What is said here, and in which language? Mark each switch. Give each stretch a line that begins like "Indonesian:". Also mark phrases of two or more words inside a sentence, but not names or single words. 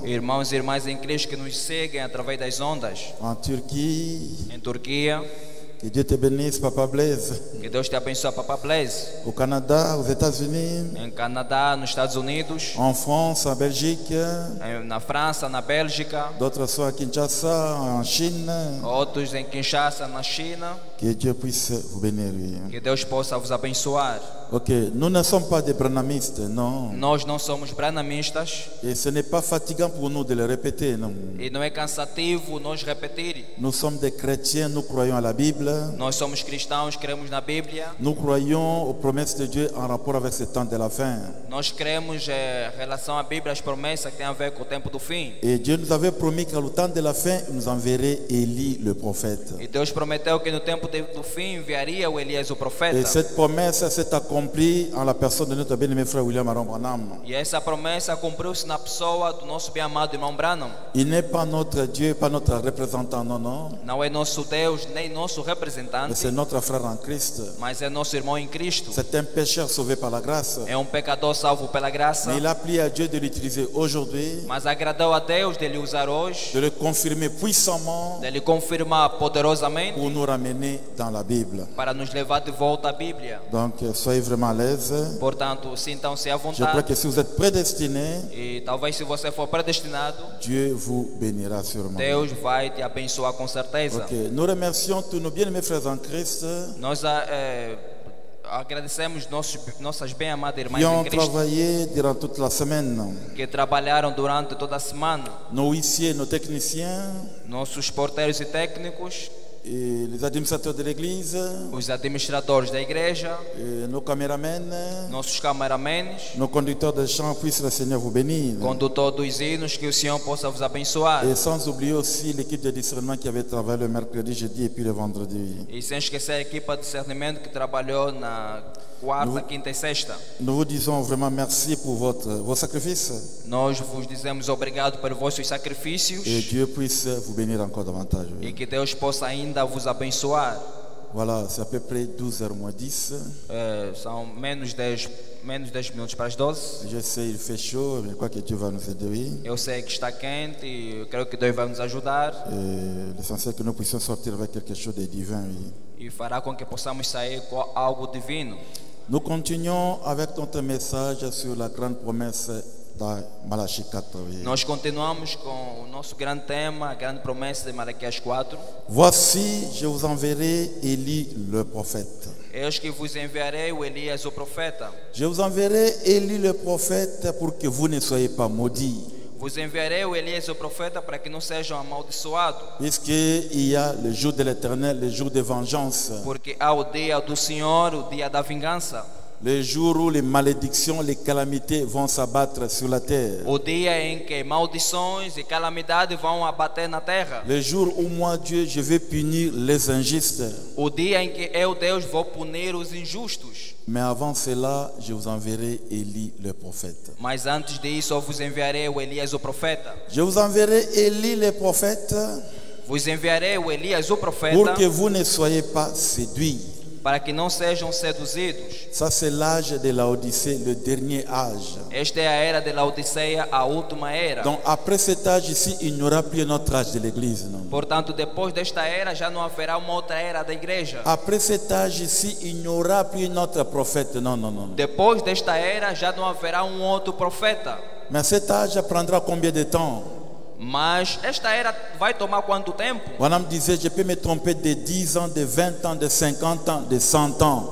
Portuguese: Irmãos e irmãs em Cristo que nos seguem através das ondas.
French: En Turquie.
Portuguese: Em Turquia.
French: Que Dieu te bénisse, Papa Blaise.
Portuguese: Que Deus te abençoe, Papa Blaise.
French: Au Canada, aux États-Unis.
Portuguese: Em Canadá, nos Estados Unidos.
French: En France, en Belgique.
Portuguese: Na França, na Bélgica.
French: D'autres sont à Kinshasa, en Chine.
Portuguese: Outros em Kinshasa, na China.
French: Que Dieu puisse vous bénir.
Portuguese: Que Deus possa vos abençoar.
French: Ok, nous ne sommes pas des branhamistes, non.
Portuguese: Nós não somos branamistas
French: Et ce n'est pas fatigant pour nous de le répéter, non.
Portuguese: e não é cansativo nós repetir.
French: Nous sommes des chrétiens, nous croyons à la Bible.
Portuguese: Nós somos cristãos, cremos na Bíblia.
French: Nous croyons aux promesses de Dieu en rapport avec ce temps de la fin.
Portuguese: Nós cremos em relação à Bíblia, as promessas que têm a ver com o tempo do fim.
French: Et Dieu nous avait promis qu'au temps de la fin, il nous enverrait Élie le prophète.
Portuguese: E Deus prometeu que no tempo do fim enviaria o Elias o profeta.
French: Et cette promesse s'est accomplie en la personne de notre bien-aimé frère William Aaron Branham.
Portuguese: E essa promessa cumpriu-se na pessoa do nosso bem-amado irmão Branham.
French: Il n'est pas notre Dieu, pas notre représentant, non, non.
Portuguese: Não é nosso Deus, nem nosso
French: Mais
Portuguese: representante,
French: c'est notre frère en Christ.
Portuguese: mas é nosso irmão em Cristo.
French: C'est un pécheur sauvé par la grâce.
Portuguese: É pecador salvo pela graça.
French: Mais il a plu à Dieu de l'utiliser aujourd'hui,
Portuguese: Mas agradou a Deus de lhe usar hoje,
French: de le confirmer puissamment
Portuguese: de lhe confirmar poderosamente
French: pour nous ramener dans la Bible.
Portuguese: para nos levar de volta à Bíblia.
French: Donc, soyez vraiment à l'aise.
Portuguese: Portanto, sintam-se à
French: Je crois
Portuguese: vontade.
French: que si vous êtes prédestinés,
Portuguese: E talvez se você for predestinado,
French: Dieu vous bénira sûrement.
Portuguese: Deus vai te abençoar com certeza.
French: Ok, nous remercions tous nos bien-aimés frères en Christ
Portuguese: Nós agradecemos nossas bem-amadas irmãs
French: qui ont
Portuguese: em Cristo
French: travaillé durant toute la semaine.
Portuguese: que trabalharam durante toda a semana.
French: Nos huissiers, nos techniciens,
Portuguese: Nossos porteiros e técnicos,
French: et les administrateurs de l'église,
Portuguese: os administradores da igreja,
French: et nos caméramens,
Portuguese: nossos cameramenes,
French: nos conducteurs de chant, puisse le Seigneur vous bénir.
Portuguese: condutor dos hinos, que o Senhor possa vos abençoar.
French: Et sans oublier aussi l'équipe de discernement qui avait travaillé le mercredi, jeudi et puis le vendredi.
Portuguese: E sem esquecer a equipa de discernimento que trabalhou quarta, quinta e sexta.
French: Nous vous disons vraiment merci pour vos sacrifices.
Portuguese: Nós vos dizemos obrigado pelos vossos sacrifícios
French: Et Dieu puisse vous bénir encore davantage.
Portuguese: e que Deus possa ainda vos abençoar.
French: Voilà, c'est à peu près 12h moins 10.
Portuguese: São menos 10 minutos para as 12.
French: Je sais, il fait chaud, mais je crois que Dieu va nous aider. Oui.
Portuguese: Eu sei que está quente e eu creio que Deus vai nos ajudar
French: L'essentiel est que nous puissions sortir avec quelque chose de divin. Oui.
Portuguese: e fará com que possamos sair com algo divino.
French: Nous continuons avec notre message sur la grande promesse dans Malachie 4. Oui.
Portuguese: Nós continuamos com o nosso grande tema, a grande promessa de Malaquias 4.
French: Voici, je vous enverrai Élie le prophète.
Portuguese: Eis que vos enviarei o Elias o profeta.
French: Je vous enverrai Élie le prophète pour que vous ne soyez pas maudits.
Portuguese: Vos enviarei o Elias o profeta para que não sejam amaldiçoados.
French: Puisqu'il y a le jour de l'Éternel, le jour de vengeance,
Portuguese: Porque há o dia do Senhor, o dia da vingança.
French: le jour où les malédictions, les calamités vont s'abattre sur la terre.
Portuguese: O dia em que maldições e calamidades vão abater na terra.
French: Le jour où moi, Dieu, je vais punir les injustes.
Portuguese: O dia em que eu, Deus, vou punir os injustos.
French: Mais avant cela, je vous enverrai Élie le prophète.
Portuguese: Mas antes disso eu vos enviarei o Elias o profeta.
French: Je vous enverrai Élie le prophète
Portuguese: Vos enviarei o Elias o
French: pour
Portuguese: profeta
French: que vous ne soyez pas séduits.
Portuguese: para que não sejam seduzidos.
French: Ça, c'est l'âge de la Odyssée, le dernier âge.
Portuguese: Esta é a era de Laodiceia, a última era.
French: Donc, après cet âge ici, il n'y aura plus un autre âge de l'Église. Non?
Portuguese: Portanto, depois desta era já não haverá uma outra era da igreja.
French: Après cet âge ici, il n'y aura plus un autre prophète. Non, non, non.
Portuguese: Depois desta era já não haverá um outro profeta.
French: Mais cet âge prendra combien de temps?
Portuguese: Mas esta era vai tomar quanto tempo?
French: Madame disait, je peux me tromper de 10 ans, de 20 ans, de 50 ans, de 100 ans.